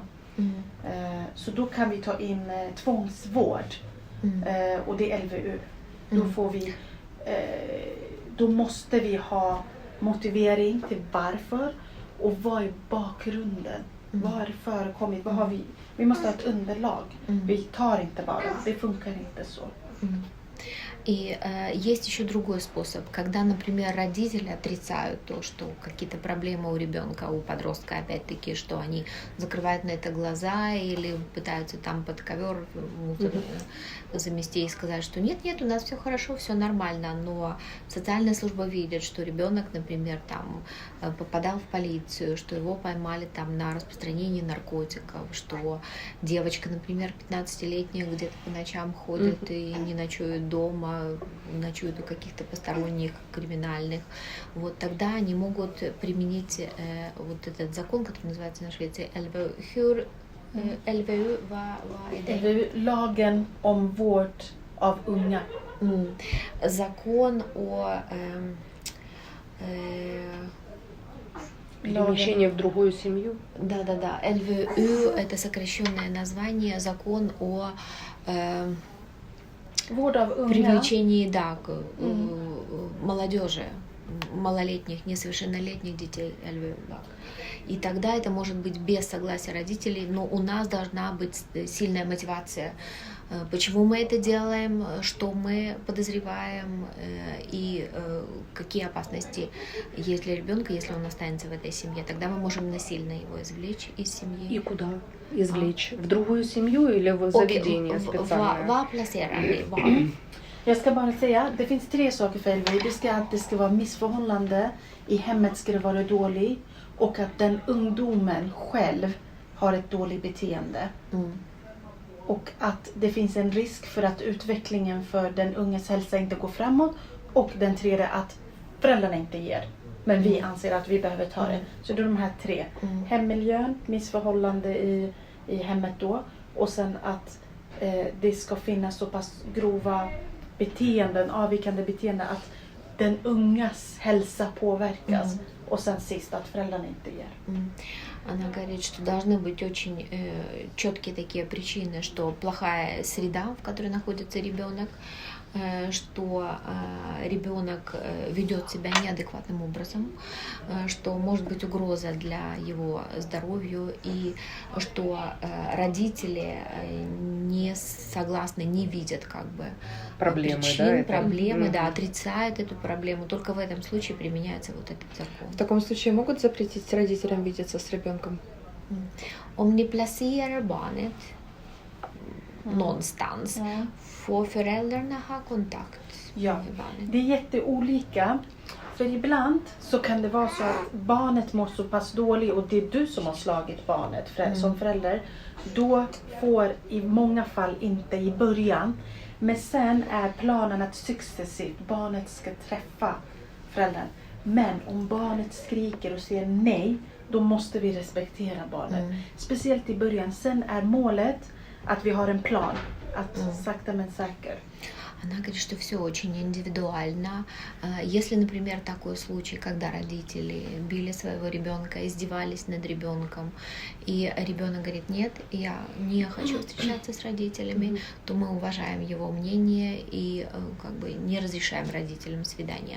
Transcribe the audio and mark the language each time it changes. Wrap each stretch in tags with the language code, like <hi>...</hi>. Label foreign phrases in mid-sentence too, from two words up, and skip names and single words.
<sv>Så då kan vi ta in tvångsvård och det är LVU. Då får vi, då måste vi ha motivering till varför och vad är bakgrunden. Vad har förekommit? Vad har vi måste ha ett underlag. Vi tar inte bara, det funkar inte så.</sv> <ru>И есть еще другой способ, когда, например, родители отрицают то, что какие-то проблемы у ребенка, у подростка, опять-таки, что они закрывают на это глаза или пытаются там под ковер замести и сказать, что нет, у нас все хорошо, все нормально, но социальная служба видит, что ребенок, например, там попадал в полицию, что его поймали там на распространении наркотиков, что девочка, например, 15-летняя где-то по ночам ходит и не ночует дома, ночуют у каких-то посторонних криминальных, вот тогда они могут применить вот этот закон, который называется на Швеции LVU.</ru> <sv>LVU, vad är det? LVU, lagen om vård av unga.</sv> <ru>Закон о Перемещение в другую семью. Да. LVU это сокращенное название, закон о</ru> <sv>Vård av unga.</sv> <ru>привлечении, молодежи, малолетних, несовершеннолетних детей LVU. И тогда это может быть без согласия родителей, но у нас должна быть сильная мотивация. Почему мы это делаем, что мы подозреваем и какие опасности есть для ребенка, если он останется в этой семье. Тогда мы можем насильно его извлечь из семьи. И куда извлечь? В другую семью или в заведение специальное?</ru> <sv>Vad placerar ni? Jag ska bara säga, det finns 3 saker för LVU. Det ska vara missförhållande, i hemmet ska det vara dåligt och att den ungdomen själv har ett dåligt beteende. Och att det finns en risk för att utvecklingen för den unges hälsa inte går framåt. Och den tredje att föräldrarna inte ger. Men vi anser att vi behöver ta det. Så det är de här 3. Hemmiljön, missförhållande i hemmet då. Och sen att det ska finnas så pass grova beteenden, avvikande beteenden att den ungas hälsa påverkas. Och sen sist att föräldrarna inte ger.</sv> <ru>Она говорит, что должны быть очень четкие такие причины, что плохая среда, в которой находится ребенок, что ребенок ведет себя неадекватным образом, что может быть угроза для его здоровью и что родители не согласны, не видят как бы проблемы, причин, проблемы, отрицают эту проблему. Только в этом случае применяется вот этот закон. В таком случае могут запретить родителям видеться с ребенком?</ru> <sv>Om ni placerar barnet någonstans, får föräldrarna ha kontakt med barnet? Det är jätteolika. För ibland så kan det vara så att barnet mår så pass dåligt och det är du som har slagit barnet som förälder. Då får i många fall inte i början. Men sen är planen att successivt barnet ska träffa föräldern. Men om barnet skriker och säger nej, då måste vi respektera barnet. Speciellt i början. Sen är målet att vi har en plan. Att sakta men säkert.</sv> <ru>Она говорит, что все очень индивидуально. Если, например, такой случай, когда родители били своего ребенка, издевались над ребенком, и ребенок говорит, нет, я не хочу встречаться с родителями, то мы уважаем его мнение и как бы не разрешаем родителям свидания.</ru>